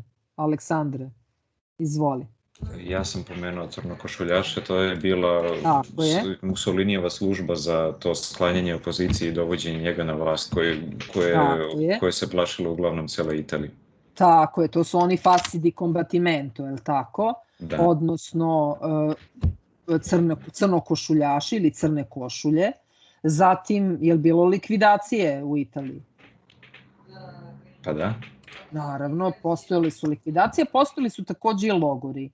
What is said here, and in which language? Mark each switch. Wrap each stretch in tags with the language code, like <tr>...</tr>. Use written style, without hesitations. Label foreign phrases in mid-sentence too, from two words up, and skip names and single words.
<sr>Aleksandre, izvoli. Ja sam pomenuo crnokošuljaše, to je bila Mussolinijeva služba za to sklanjanje opozicije i dovođenje njega na vlast, koje se plašilo uglavnom cele Italije. Tako je, to su oni</sr> <it>fasci di combattimento,</it> <sr>je li tako? Da. Odnosno crnokošuljaši ili crne košulje. Zatim, je li bilo likvidacije u Italiji? Pa da. Naravno, postojali su likvidacije, postojali su takođe i logori.</sr>